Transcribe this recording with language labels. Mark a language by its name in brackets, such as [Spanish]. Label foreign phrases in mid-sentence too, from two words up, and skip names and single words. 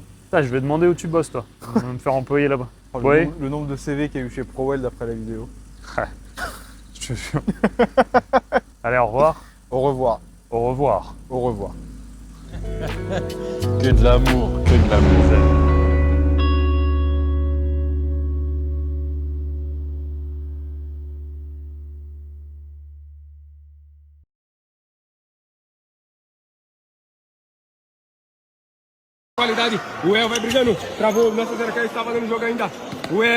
[French] Putain, je vais demander où tu bosses, toi. On va me faire employer là-bas. Oh, Ouais. le nombre de CV qu'il y a eu chez Prowell d'après la vidéo. Je te jure. Allez, au revoir. Au revoir. Au revoir. Au revoir. Que de l'amour, que de l'amour. [Portuguese] Qualidade, o El vai brigando, travou, Nossa Senhora que está valendo o jogo ainda.